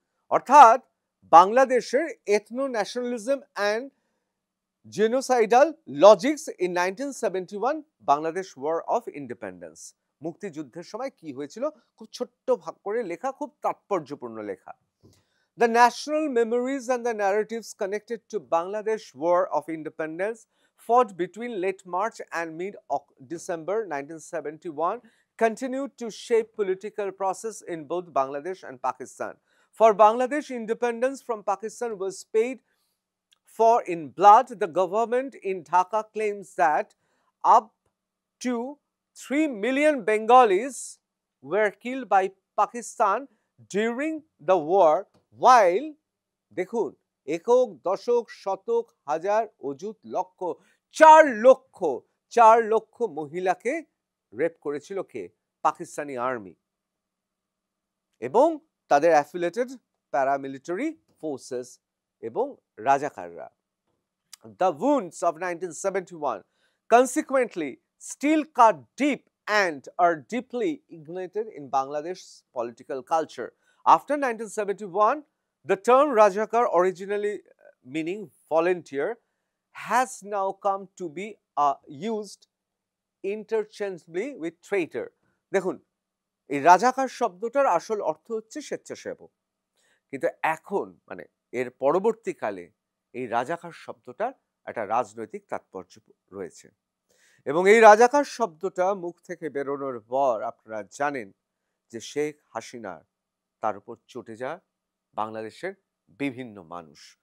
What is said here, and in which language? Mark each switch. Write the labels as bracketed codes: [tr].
[bn] অর্থাৎ বাংলাদেশের [en] Ethno nationalism and genocidal logics in 1971 Bangladesh war of independence. [bn] মুক্তিযুদ্ধের সময় কি হয়েছিল, খুব ছোট্ট ভাগ করে লেখা, খুব তাৎপর্যপূর্ণ লেখা। [en] The national memories and the narratives connected to Bangladesh War of Independence fought between late March and mid-December 1971 continued to shape political process in both Bangladesh and Pakistan. For Bangladesh, independence from Pakistan was paid for in blood. The government in Dhaka claims that up to 3 million Bengalis were killed by Pakistan during the war, while [bn] দেখুন একক দশক শতক হাজার অযুত লক্ষ 4 লক্ষ মহিলাকে rape করেছিল কে? পাকিস্তানি আর্মি এবং তাদের অ্যাফিলিয়েটেড প্যারামিলিটারি ফোর্সেস এবং রাজাকাররা। [en] The wounds of 1971 consequently still cut deep and are deeply ignited in Bangladesh's political culture. After 1971, the term Rajakar, originally meaning volunteer, has now come to be used interchangeably with traitor. [bn] দেখুন এই রাজাকার শব্দটার আসল অর্থ হচ্ছে স্বেচ্ছাসেবক, কিন্তু এখন মানে এর পরবর্তীকালে এই রাজাকার শব্দটার একটা রাজনৈতিক তাৎপর্য রয়েছে এবং এই রাজাকার শব্দটা মুখ থেকে বেরোনোর পর আপনারা জানেন যে শেখ হাসিনার তার উপর চটে যায় বাংলাদেশের বিভিন্ন মানুষ।